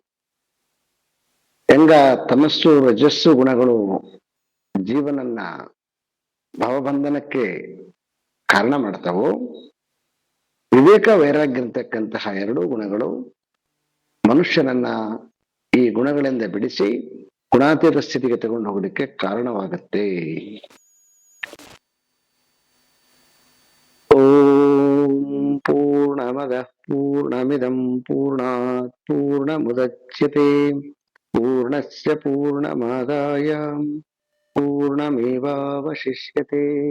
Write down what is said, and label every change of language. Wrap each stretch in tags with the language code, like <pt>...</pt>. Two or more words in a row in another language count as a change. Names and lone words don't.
<kn>ಹೆಂಗ ತಮಸ್ಸು ರಜಸ್ಸು ಗುಣಗಳು ಜೀವನನ್ನ ಭಾವಬಂಧನಕ್ಕೆ ಕಾರಣ ಮಾಡ್ತಾವೋ, ವಿವೇಕ ವೈರಾಗ್ಯ ಅಂತಕ್ಕಂತಹ ಎರಡೂ ಗುಣಗಳು ಮನುಷ್ಯನನ್ನ ಈ ಗುಣಗಳಿಂದ ಬಿಡಿಸಿ ಗುಣಾತೀತ ಸ್ಥಿತಿಗೆ ತಗೊಂಡು ಹೋಗೋದಕ್ಕೆ ಕಾರಣವಾಗತ್ತೆ.</kn> <sa>ಓಂ ಪೂರ್ಣಮದ ಪೂರ್ಣಮಿದಂ ಪೂರ್ಣಾತ್ ಪೂರ್ಣಮುದಚ್ಯತೆ ಪೂರ್ಣಸ್ಯ ಪೂರ್ಣಮಾದಾಯ ಪೂರ್ಣಮೇವಾವಶಿಷ್ಯತೆ.</sa>